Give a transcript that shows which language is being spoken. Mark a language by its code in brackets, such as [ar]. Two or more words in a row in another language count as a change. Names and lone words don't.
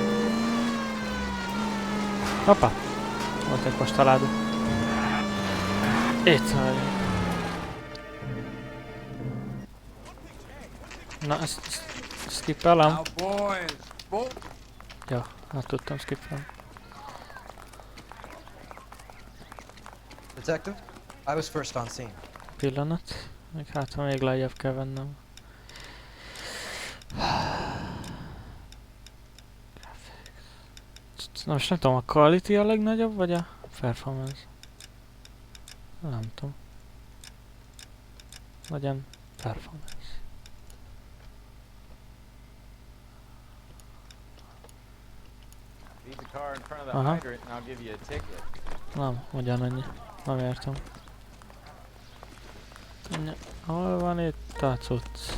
[hu] Hoppá! Volt egy postaládó. Itt vagyunk. Na, ezt skippelem. Ja, hát tudtam skippelni. [en] Detective, I was first on scene. [hu] Pillanat. Még hát, ha még lejjebb kell vennem. Na most nem tudom, a quality a legnagyobb, vagy a performance? Nem tudom. Legyen performance. [en] Leave the car in front of the [hu] Aha. [en] hydrant and I'll give you a ticket. [hu] Nem, ugyanannyi. Nem értem. Hol van itt a cucc?